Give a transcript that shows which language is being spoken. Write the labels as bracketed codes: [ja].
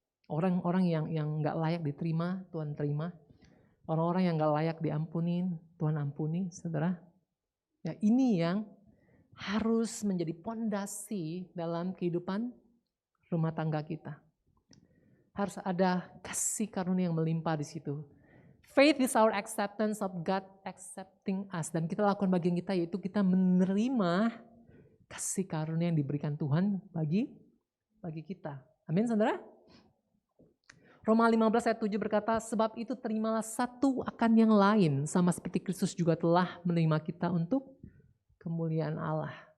[id] Orang-orang yang nggak layak diterima, Tuhan terima. Orang-orang yang nggak layak diampunin, Tuhan ampuni, saudara. Ya ini yang harus menjadi pondasi dalam kehidupan rumah tangga kita. Harus ada kasih karunia yang melimpah di situ. [en] Faith is our acceptance of God accepting us. [id] Dan kita lakukan bagian kita yaitu kita menerima kasih karunia yang diberikan Tuhan bagi kita. Amin saudara. Roma 15 ayat 7 berkata, sebab itu terimalah satu akan yang lain. Sama seperti Kristus juga telah menerima kita untuk kemuliaan Allah.